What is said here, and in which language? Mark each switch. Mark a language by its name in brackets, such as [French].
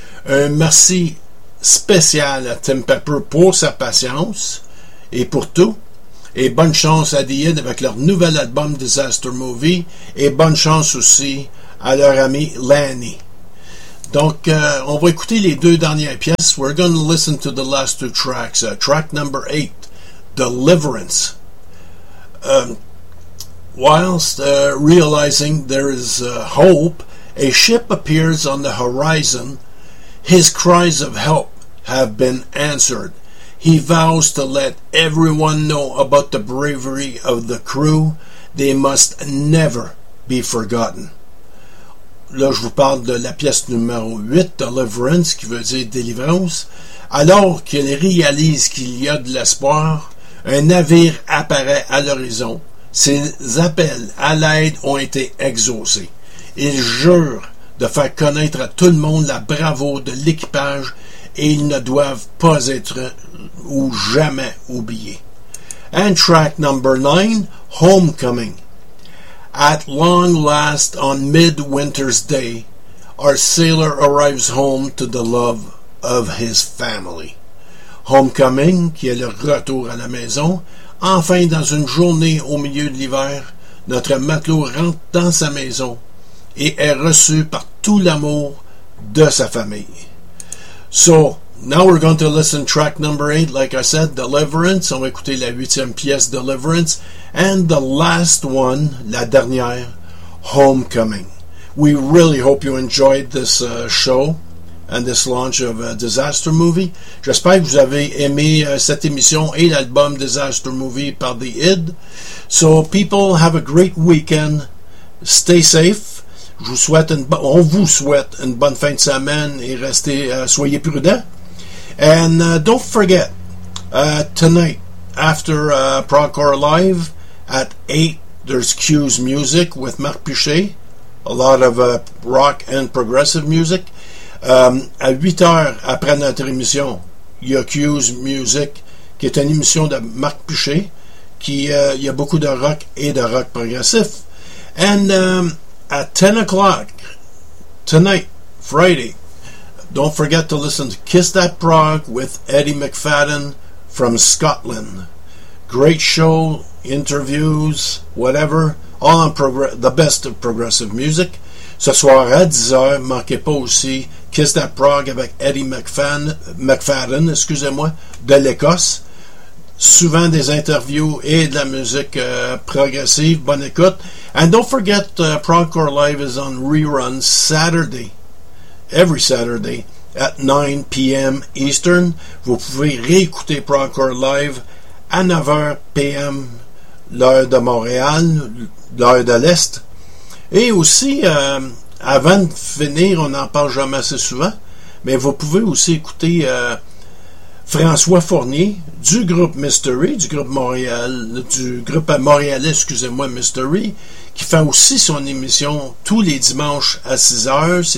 [French] Un merci spécial à Tim Pepper pour sa patience et pour tout. Et bonne chance à The Id avec leur nouvel album Disaster Movie. Et bonne chance aussi à leur ami Lanny. Donc, on va écouter les deux dernières pièces. [English] We're going to listen to the last two tracks. Track number 8, Deliverance. Whilst realizing there is hope, a ship appears on the horizon. His cries of help have been answered. He vows to let everyone know about the bravery of the crew. They must never be forgotten. [French] Là, je vous parle de la pièce numéro 8, Deliverance, qui veut dire délivrance. Alors qu'il réalise qu'il y a de l'espoir, un navire apparaît à l'horizon. Ses appels à l'aide ont été exaucés. Il jure de faire connaître à tout le monde la bravoure de l'équipage et ils ne doivent pas être ou jamais oubliés. [English] And track number 9, Homecoming. At long last, on midwinter's day, our sailor arrives home to the love of his family. [French] Homecoming, qui est le retour à la maison. Enfin, dans une journée au milieu de l'hiver, notre matelot rentre dans sa maison et est reçu par tout l'amour de sa famille. [English] So, now we're going to listen track number 8, like I said, Deliverance. [French] On va écouter la huitième pièce, Deliverance. [English] And the last one, [French] la dernière, Homecoming. [English] We really hope you enjoyed this show and this launch of a Disaster Movie. [French] J'espère que vous avez aimé cette émission et l'album Disaster Movie par The Id. [English] So, people, have a great weekend. Stay safe. [French] On vous souhaite une bonne fin de semaine et restez, soyez prudents. [English] And don't forget, tonight, after Progcore Live, at 8, there's Q's Music with Marc Pichet, a lot of rock and progressive music. [French] À 8 heures après notre émission, il y a Q's Music, qui est une émission de Marc Pichet, qui il y a beaucoup de rock et de rock progressif. [English] And at 10 o'clock, tonight, Friday, Don't forget to listen to Kiss That Prog with Eddie McFadden from Scotland. Great show, interviews, whatever, all on the best of progressive music. [French] Ce soir à 10h, manquez pas aussi Kiss That Prog avec Eddie McFadden, excusez-moi, de l'Écosse. Souvent des interviews et de la musique progressive. Bonne écoute. [English] And don't forget, Progcore Live is on rerun Saturday. Every Saturday at 9 p.m. Eastern. [French] Vous pouvez réécouter Progcore Live à 9h p.m. l'heure de Montréal, l'heure de l'Est. Et aussi, avant de finir, on n'en parle jamais assez souvent, mais vous pouvez aussi écouter François Fournier du groupe Mystery, du groupe Montréal, du groupe montréalais, excusez-moi, Mystery, qui fait aussi son émission tous les dimanches à 6h.